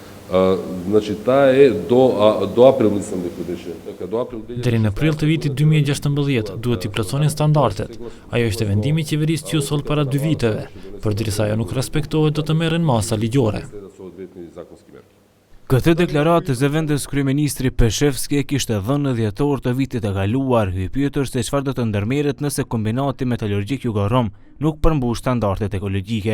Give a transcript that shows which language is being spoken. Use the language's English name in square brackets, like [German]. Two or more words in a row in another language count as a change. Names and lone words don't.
[Macedonian] Значи та е до април мислам дека беше. [Albanian] Deri në prill të vitit 2016 duhet t'i plotësonin standardet. Ajo ishte vendimi i qeverisë Qusol para 2 viteve. Përderisa ajo nuk respektohet, do të merren masa ligjore. Këtë deklaratë zëvendës kryeministri Peshevski e kishte dhënë në dhjetor të vitit të kaluar, i pyetur se çfarë do të ndërmerret nëse kombinati metalurgjik Jugorom nuk përmbush standardet ekologjike.